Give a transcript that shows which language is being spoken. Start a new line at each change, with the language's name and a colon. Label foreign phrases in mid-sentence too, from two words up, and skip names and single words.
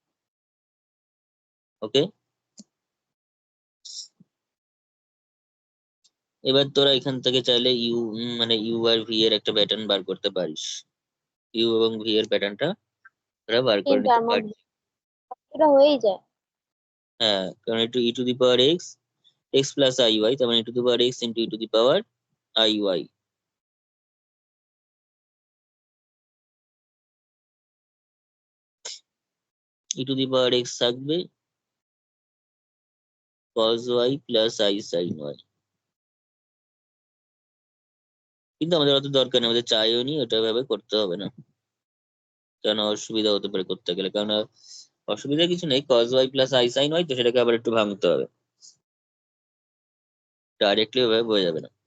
Bangla: ওকে, এবার তোরা এখান থেকে চাইলে ইউ মানে ইউ আর ভি এর একটা প্যাটার্ন বার করতে পারিস। ইউ এবং ভি এর প্যাটার্নটা তোরা বার করে নিতে তিনটার মধ্যে পারিস। এটা হয়েই যায়। হ্যাঁ, কারণ একটু e⁻x x + iy, তার মানে e⁻x × e⁻iy। e⁻x থাকবে cos y + i sin y। কিন্তু আমাদের অত দরকার নেই, আমাদের চাইও নি, ওটা ভাবে করতে হবে না, কেন অসুবিধা হতে পারে করতে গেলে। কারণ অসুবিধা কিছু নেই, cos y + i sin y, তো সেটাকে আবার একটু ভাঙতে হবে, ডাইরেক্টলি ওভাবে বোঝা যাবে না।